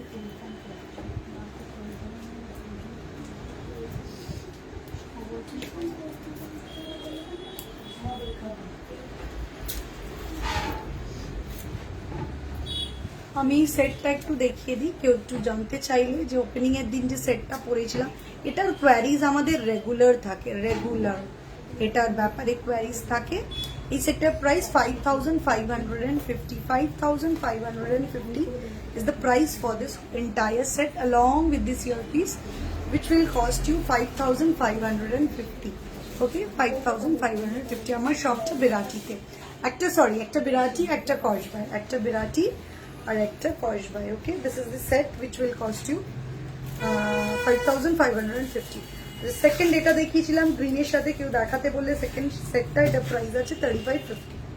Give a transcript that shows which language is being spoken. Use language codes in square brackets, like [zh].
[bn] আমি সেটটা একটু দেখিয়ে দিই, কেউ একটু জানতে চাইলে যে ওপেনিং এর দিন যে সেটটা পরেছিলাম। এটার কোয়ারিজ আমাদের রেগুলার থাকে, রেগুলার এটার ব্যাপারে কোয়ারিজ থাকে। এই সেটটার price [en] 5,550, 5,550 is the price for this entire set along with this earpiece, which will cost you 5,550. [bn] ওকে, 5,550 আমার সবটা বিরাটিতে। একটা বিরাটি, একটা কসবাই, একটা বিরাটি আর একটা কসবাই। [en] Okay, this is the set which will cost you 5,550. [bn] Second এটা দেখিয়েছিলাম গ্রিনের সাথে, কেউ দেখাতে বললে সেকেন্ড সেটটা, এটা প্রাইস আছে 3,550।